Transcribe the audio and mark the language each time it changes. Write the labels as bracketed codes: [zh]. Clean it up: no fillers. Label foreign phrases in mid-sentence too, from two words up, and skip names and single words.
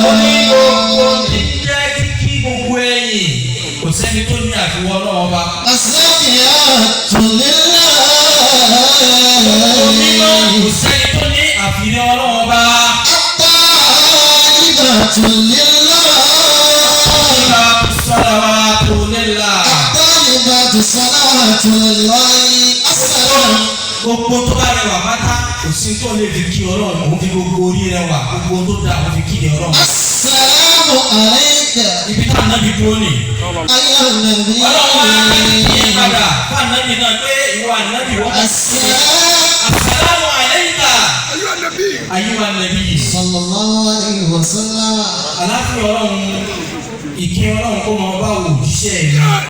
[yo] Ó ní gbogbo ní jẹ́ kíkí gbogbo ẹ̀yìn kò sẹ́ni tó ní àfiwọ́ ọlọ́run ọba. [ar] التحيات لله. [yo] Kò sẹ́ni tó ní àfihàn ọlọ́run ọba. [ar] التحيات لله. الصلوات لله. التحيات الصلوات لله. [yo] Gbogbo tó bá rẹwà pátá kò sí tó lè fi kí ọlọ́run òun fi gbogbo orí rẹwà gbogbo tó dá òun fi kí ni ọlọ́run. [ar] السلام عليك. [yo] Ibi tá ànábì dúró nì. [ar] أيها النبي. [yo] Ọlọ́run wá ní padà fún ànábì náà pé ìwọ ànábì wọ́n. [ar] السلام عليك أيها النبي. صلى الله عليه وسلم. [yo] Aláfíà ọlọ́run ìkẹ́ ọlọ́run kó mọ bá òjíṣẹ́ rẹ̀.